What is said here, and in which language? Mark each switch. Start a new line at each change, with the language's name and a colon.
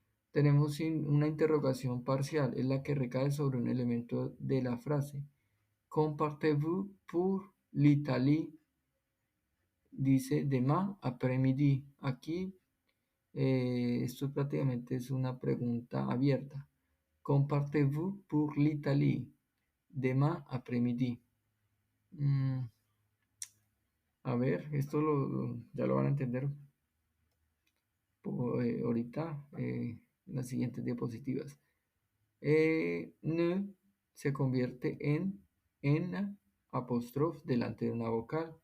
Spanish: Tenemos una interrogación parcial, es la que recae sobre un elemento de la frase.
French: Compartez-vous pour l'Italie? dice demain après-midi.
Spanish: Aquí esto prácticamente es una pregunta abierta.
French: Quand partez-vous pour l'Italie? Demain après-midi.
Spanish: A ver, esto ya lo van a entender ahorita en las siguientes diapositivas. Ne se convierte en apóstrofe delante de una vocal.